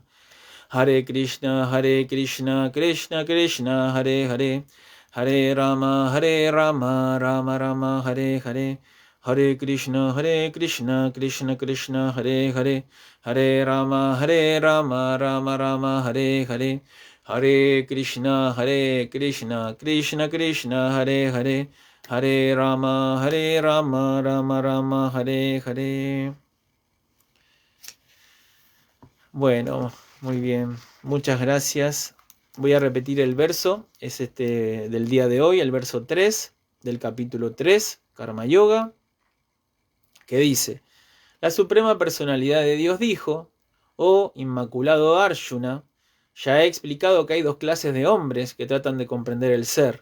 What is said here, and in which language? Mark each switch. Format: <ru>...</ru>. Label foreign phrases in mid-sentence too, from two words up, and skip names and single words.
<sa>हरे कृष्ण कृष्ण कृष्ण हरे हरे हरे राम राम राम हरे हरे हरे कृष्ण कृष्ण कृष्ण हरे हरे हरे राम राम राम हरे हरे हरे कृष्ण कृष्ण कृष्ण हरे हरे हरे राम राम राम हरे हरे.</sa> <es>Bueno, muy bien, muchas gracias. Voy a repetir el verso, es del día de hoy, el verso 3 del capítulo 3, Karma Yoga, que dice: la Suprema Personalidad de Dios dijo: oh Inmaculado Arjuna, ya he explicado que hay dos clases de hombres que tratan de comprender el ser.</es>